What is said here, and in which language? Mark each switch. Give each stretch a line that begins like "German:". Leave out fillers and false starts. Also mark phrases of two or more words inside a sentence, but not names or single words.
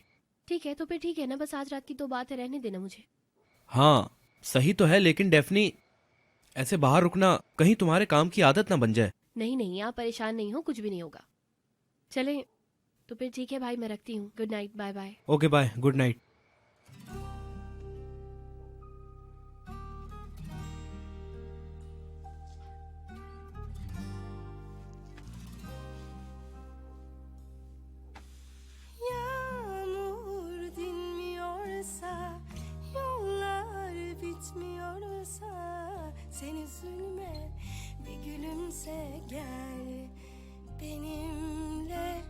Hindi: ठीक है, तो फिर ठीक है ना, बस आज रात की तो बात है, रहने देना मुझे। हाँ सही तो है, लेकिन डेफनी ऐसे बाहर रुकना कहीं तुम्हारे काम की आदत ना बन जाए। नहीं नहीं, आप परेशान नहीं हो, कुछ भी नहीं होगा। चलें तो फिर ठीक है भाई, मैं रखती हूँ।
English: good night, bye bye. okay bye, good night.
Turkish: Yağmur dinmiyorsa, yollar bitmiyorsa, sen üzülme, bir gülümse gel benimle.